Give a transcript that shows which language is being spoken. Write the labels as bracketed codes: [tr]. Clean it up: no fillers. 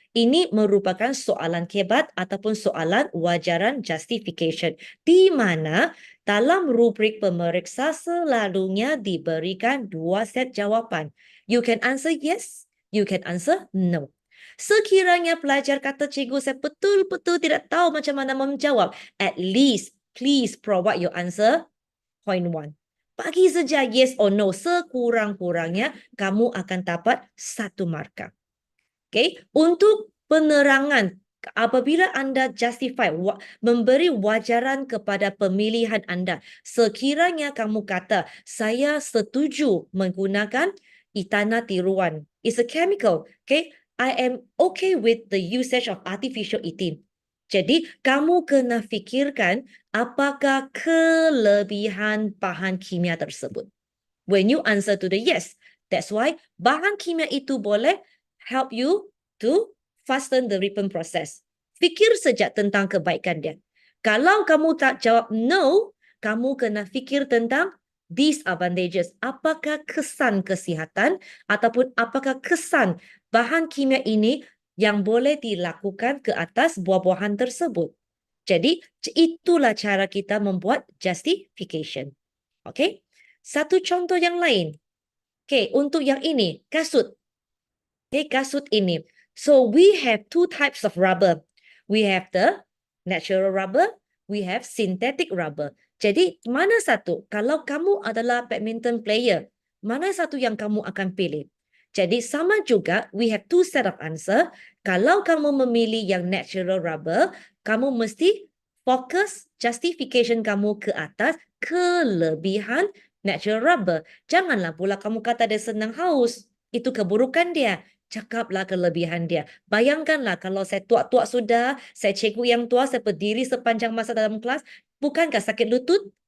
[ms] Ini merupakan soalan kebat ataupun soalan wajaran justification. Di mana dalam rubrik pemeriksa selalunya diberikan 2 set jawapan. [en] You can answer yes, you can answer no. [ms] Sekiranya pelajar kata, cikgu saya betul-betul tidak tahu macam mana menjawab, [en] at least please provide your answer. Point 1. [ms] Bagi saja [en] yes or no, [ms] sekurang-kurangnya kamu akan dapat 1 markah. Okay, untuk penerangan apabila anda justify, memberi wajaran kepada pemilihan anda, sekiranya kamu kata, saya setuju menggunakan etana tiruan. [en] It's a chemical. Okay, I am okay with the usage of artificial etin. [ms] Jadi, kamu kena fikirkan apakah kelebihan bahan kimia tersebut. [en] When you answer to the yes, that's why [ms] bahan kimia itu boleh [en] help you to fasten the ripen process. [ms] Fikir sejak tentang kebaikan dia. Kalau kamu tak jawab no, kamu kena fikir tentang disadvantages. Apakah kesan kesihatan ataupun apakah kesan bahan kimia ini yang boleh dilakukan ke atas buah-buahan tersebut. Jadi, itulah cara kita membuat justification. Okay? Satu contoh yang lain. Okay, untuk yang ini, kasut. Okay, kasut ini. [en] So, we have 2 types of rubber. We have the natural rubber, we have synthetic rubber. [ms] Jadi, mana satu? Kalau kamu adalah badminton player, mana satu yang kamu akan pilih? Jadi, sama juga, [en] we have 2 set of answer. [ms] Kalau kamu memilih yang natural rubber, kamu mesti fokus justification kamu ke atas kelebihan natural rubber. Janganlah pula kamu kata dia senang haus. Itu keburukan dia. Cakaplah kelebihan dia. Bayangkanlah kalau saya tua-tua sudah, saya cikgu yang tua, saya berdiri sepanjang masa dalam kelas, bukankah sakit lutut?